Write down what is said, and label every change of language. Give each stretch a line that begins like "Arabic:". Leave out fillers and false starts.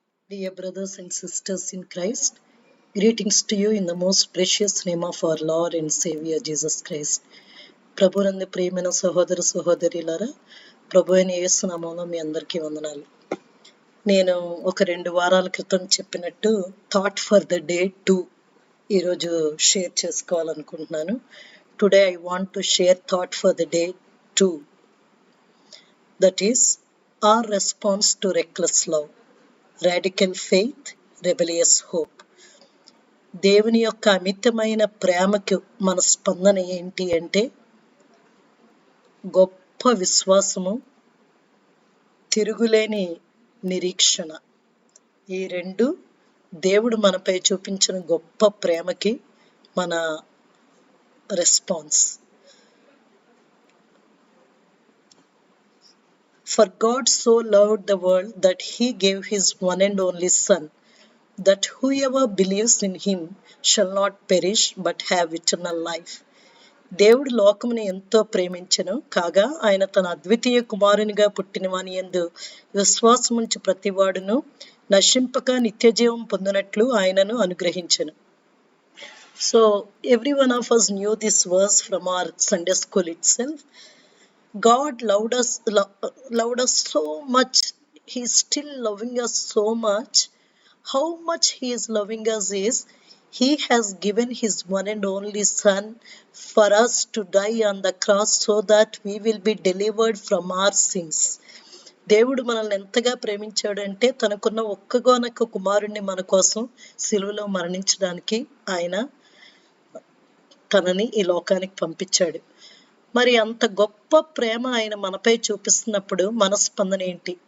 English: Dear brothers and sisters in Christ, greetings to you in the most precious name of our Lord and Savior Jesus Christ.
Telugu: ప్రభునందు ప్రియమైన సహోదర సహోదరులారా, ప్రభు అయిన యేసు నామములో మీ అందరికీ వందనాలు. నేను ఒక 2 వారాల క్రితం చెప్పినట్టు
English: thought for the day 2
Telugu: ఈరోజు షేర్ చేసుకోవాలనుకుంటున్నాను.
English: Today I want to share thought for the day 2, that is our response to reckless love, radical faith, rebellious hope.
Telugu: దేవుని యొక్క అమితమైన ప్రేమకు మన స్పందన ఏంటి అంటే గొప్ప విశ్వాసము, తిరుగులేని నిరీక్షణ. ఈ రెండు దేవుడు మనపై చూపించిన గొప్ప ప్రేమకి మన response.
English: For God so loved the world that he gave his one and only Son, that whoever believes in him shall not perish but have eternal life.
Telugu: దేవుడు లోకమును ఎంతో ప్రేమించెను, కాగా ఆయన తన అద్వితీయ కుమారునిగా పుట్టిన వాని యందు విశ్వాసముంచు ప్రతివాడును నశింపక నిత్యజీవం పొందినట్లు ఆయనను అనుగ్రహించెను.
English: So every one of us knew this verse from our Sunday school itself. God loved us so much. He is still loving us so much. How much he is loving us is he has given his one and only Son for us to die on the cross so that we will be delivered from our sins.
Telugu: దేవుడు మనల్ని ఎంతగా ప్రేమించాడంటే తనకున్న ఒక్కగానొక్క కుమారుణ్ణి మన కోసం సిలువలో మరణించడానికి ఆయన తనని ఈ లోకానికి పంపించాడు. మరి అంత గొప్ప ప్రేమ ఆయన మనపై చూపిస్తున్నప్పుడు మన స్పందన ఏంటి?